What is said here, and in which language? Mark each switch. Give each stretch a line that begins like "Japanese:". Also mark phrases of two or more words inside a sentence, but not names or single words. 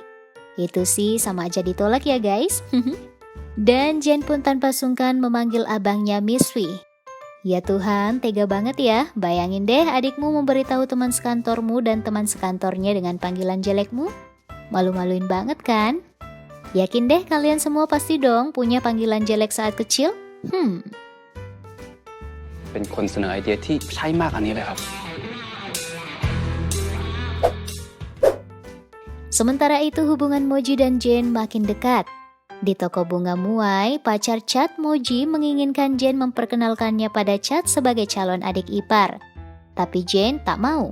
Indonesian: Itu sih sama aja ditolak ya guys. Dan Jen pun tanpa sungkan memanggil abangnya Miss V. Ya Tuhan, tega banget ya. Bayangin deh adikmu memberitahu teman sekantormu dan teman sekantornya dengan panggilan jelekmu. Malu-maluin banget kan? Yakin deh kalian semua pasti dong punya panggilan jelek saat kecil?
Thai: เป็นคนเสนอไอเดียที่ใช่มากอันนี้เลยครับ
Indonesian: Sementara itu hubungan Moji dan Jen makin dekat. Di toko bunga Muai, pacar Chad Moji menginginkan Jen memperkenalkannya pada Chad sebagai calon adik ipar. Tapi Jen tak mau.